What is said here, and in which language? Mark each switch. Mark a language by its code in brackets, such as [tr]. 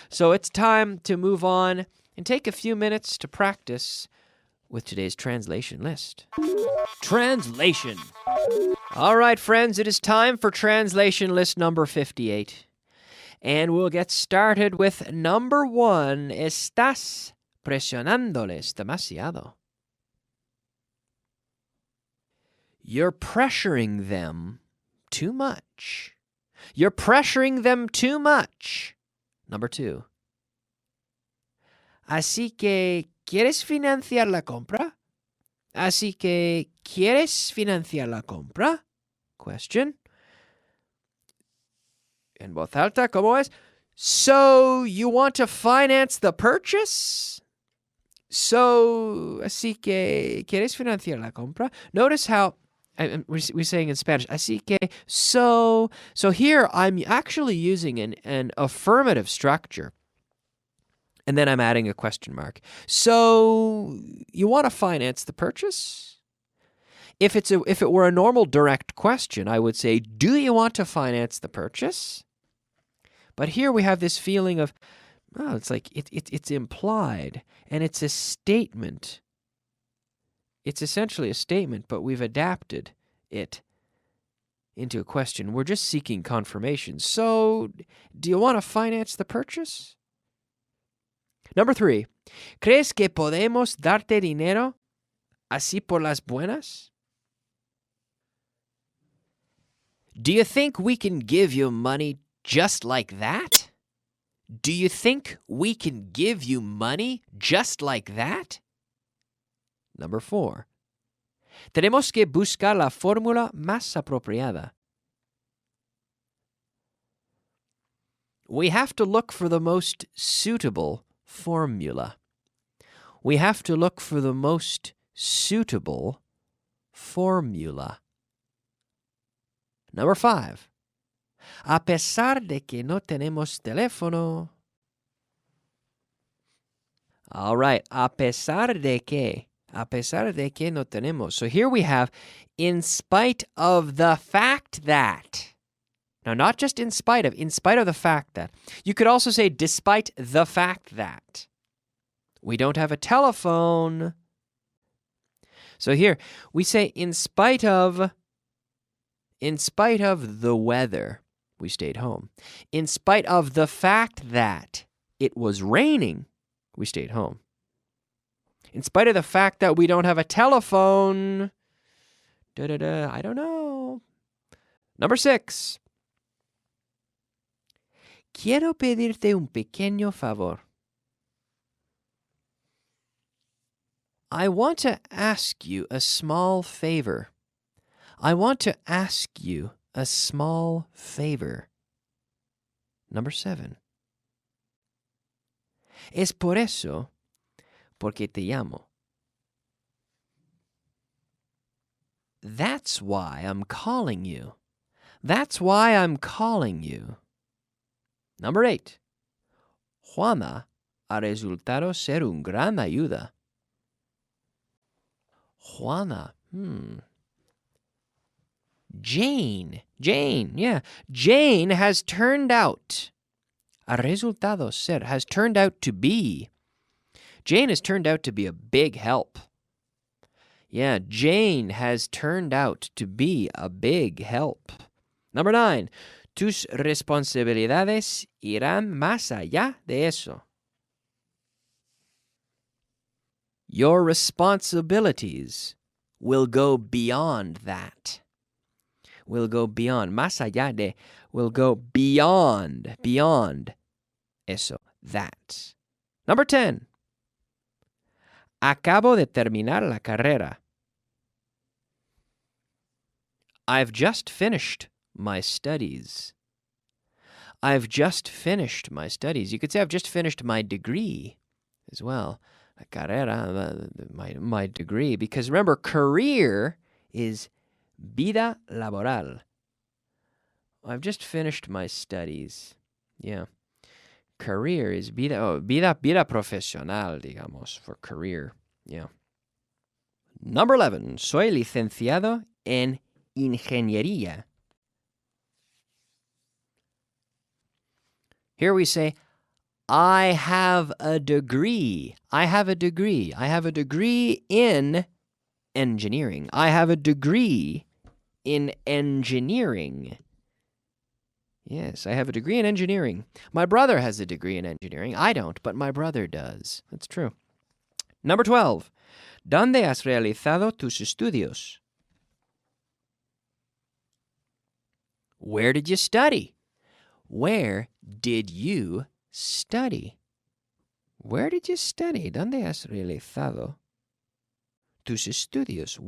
[en] So it's time to move on and take a few minutes to practice with today's translation list. Translation. All right, friends, it is time for translation list number 58. And we'll get started with number 1. [es] Estás presionándoles demasiado. [en] You're pressuring them too much. You're pressuring them too much. Number 2. [es] Así que, ¿quieres financiar la compra? Así que, ¿quieres financiar la compra? [en] Question. [es] En voz alta, ¿cómo es? [en] So, you want to finance the purchase? [es] So, así que, ¿quieres financiar la compra? [en] Notice how we're saying in Spanish, [es] así que, [en] so here I'm actually using an affirmative structure. And then I'm adding a question mark. So, you want to finance the purchase? If it were a normal direct question, I would say, do you want to finance the purchase? But here we have this feeling of, oh, it's like it's implied, and it's a statement. It's essentially a statement, but we've adapted it into a question. We're just seeking confirmation. So, do you want to finance the purchase? Number 3, [es] ¿crees que podemos darte dinero así por las buenas? [en] Do you think we can give you money just like that? Do you think we can give you money just like that? Number 4. [es] Tenemos que buscar la fórmula más apropiada. [en] We have to look for the most suitable formula. We have to look for the most suitable formula. Number 5. [es] A pesar de que no tenemos teléfono. [en] All right, [es] a pesar de que no tenemos. [en] So here we have, in spite of the fact that. Now, not just in spite of the fact that. You could also say, despite the fact that. We don't have a telephone. So here, we say, in spite of the weather, we stayed home. In spite of the fact that it was raining, we stayed home. In spite of the fact that we don't have a telephone, I don't know. Number 6. [es] Quiero pedirte un pequeño favor. [en] I want to ask you a small favor. I want to ask you a small favor. Number 7. [es] Es por eso porque te llamo. [en] That's why I'm calling you. That's why I'm calling you. Number 8. [es] Juana ha resultado ser un gran ayuda. [en] Juana, Jane, yeah. Jane has turned out. [es] Ha resultado ser, [en] has turned out to be. Jane has turned out to be a big help. Yeah, Jane has turned out to be a big help. Number 9. [es] Tus responsabilidades irán más allá de eso. [en] Your responsibilities will go beyond that. Will go beyond. [es] Más allá de. [en] Will go beyond. Beyond eso. That. Number 10. [es] Acabo de terminar la carrera. [en] I've just finished my studies. I've just finished my studies. You could say I've just finished my degree as well. [es] La carrera, [en] my degree. Because remember, career is [es] vida laboral. [en] I've just finished my studies. Yeah. Career is [es] vida profesional, digamos, [en] for career. Yeah. Number 11. [es] Soy licenciado en ingeniería. [en] Here we say, I have a degree. I have a degree. I have a degree in engineering. I have a degree in engineering. Yes, I have a degree in engineering. My brother has a degree in engineering. I don't, but my brother does. That's true. Number 12. [es] ¿Dónde has realizado tus estudios? [en] Where did you study? Where did you study? Where did you study? [es] ¿Dónde has realizado tus estudios?